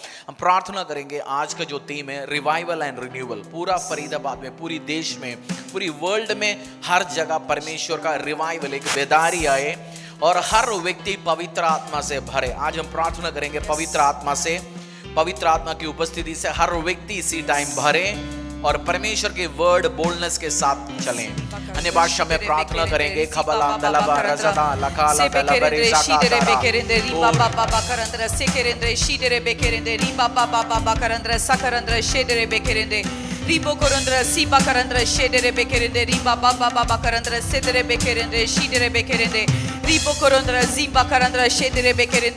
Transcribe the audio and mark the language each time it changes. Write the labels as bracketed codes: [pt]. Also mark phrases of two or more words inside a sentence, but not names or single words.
[hi] हम प्रार्थना करेंगे, आज का जो थीम है [en] revival and renewal, [hi] पूरा फरीदाबाद में, पूरी देश में, पूरी वर्ल्ड में, हर जगह परमेश्वर का रिवाइवल, एक बेदारी आए और हर व्यक्ति पवित्र आत्मा से भरे। आज हम प्रार्थना करेंगे पवित्र आत्मा से, पवित्र आत्मा की उपस्थिति से हर व्यक्ति इसी टाइम भरे और परमेश्वर के [en] word boldness [hi] के साथ चलें। अन्य भाषा में प्रार्थना करेंगे। खबला दलबा रज़दा लकाला दलबरे ज़कातारा रीबा बाबा करंद्र सेकेरेंद्र शीडरे बेकेरेंद्र रीबा बाबा करंद्र सकरंद्र शेडरे बेकेरेंद्र रीबो करंद्र सीबा करंद्र शेडरे बेकेरेंद्र रीबा बाबा करंद्र सेदरे बेकेरेंद्र शीडरे बेकेरेंद्र रीबो करंद्र जीबा करंद्र शेडरे बेकेरेंद्र